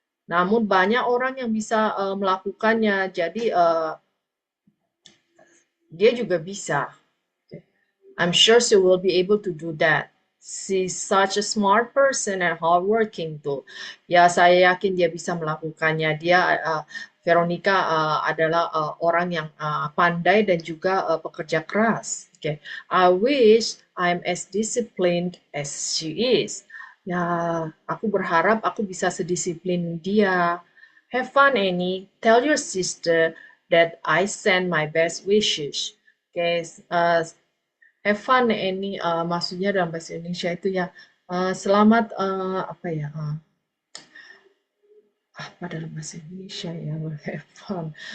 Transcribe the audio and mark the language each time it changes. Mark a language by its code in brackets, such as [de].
[id] Namun banyak orang yang bisa melakukannya. Jadi dia juga bisa. [en] I'm sure she will be able to do that. She's such a smart person and hardworking too. [id] Ya, saya yakin dia bisa melakukannya. Veronica adalah orang yang pandai dan juga pekerja keras. [en] Okay. I wish I'm as disciplined as she is. [id] Ya, aku berharap aku bisa sedisiplin dia. [en] Have fun, Annie. Tell your sister that I send my best wishes. [id] Okay, have fun ini maksudnya dalam bahasa Indonesia itu ya selamat apa ya apa dalam bahasa Indonesia ya have fun.